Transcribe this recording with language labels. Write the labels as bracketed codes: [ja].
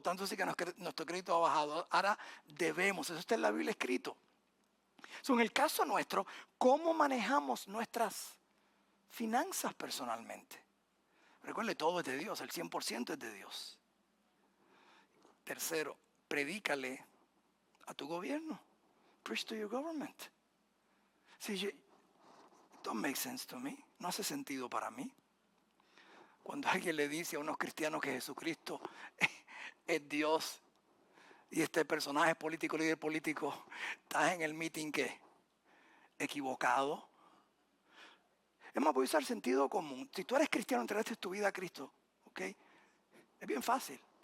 [es] Tanto así que nuestro crédito ha bajado. Ahora debemos, eso está en la Biblia escrito. En el caso nuestro, ¿cómo manejamos nuestras finanzas personalmente? Recuerde, todo es de Dios, el 100% es de Dios. Tercero, predícale a tu gobierno. [en] Preach to your government. See, it don't make sense to me. [es] No hace sentido para mí. Cuando alguien le dice a unos cristianos que Jesucristo es Dios y este personaje político, líder político, estás en el meeting ¿qué? Equivocado. Es más, voy a usar sentido común. Si tú eres cristiano, entregaste tu vida a Cristo, ¿ok? Es bien fácil.